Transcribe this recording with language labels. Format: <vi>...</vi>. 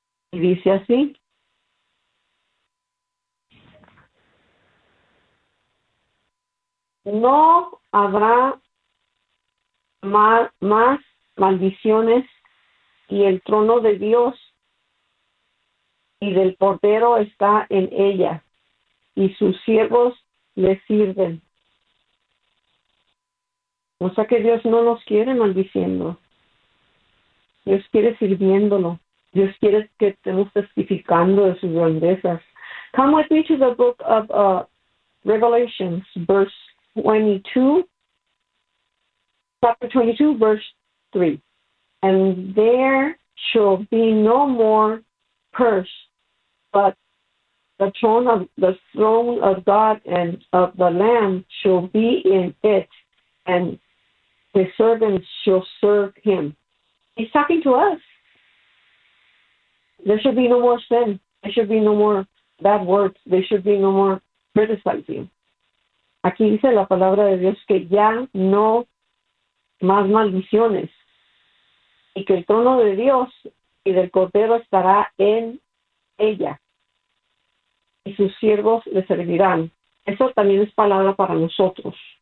<es>Y dice así: no habrá más maldiciones, y el trono de Dios y del Cordero está en ella, y sus siervos le sirven. O sea que Dios no nos quiere maldiciendo. Dios quiere sirviéndolo. Dios quiere que estemos testificando de sus grandezas.</es> <en>Come with me to the book of Revelations, verse 22. Chapter 22, verse 3. And there shall be no more curse, but the throne of God and of the Lamb shall be in it, and his servants shall serve him. He's talking to us. There should be no more sin. There should be no more bad words. There should be no more criticizing.</en> <es>Aquí dice la palabra de Dios que ya no más maldiciones, y que el trono de Dios y del Cordero estará en ella, y sus siervos le servirán. Eso también es palabra para nosotros.</es>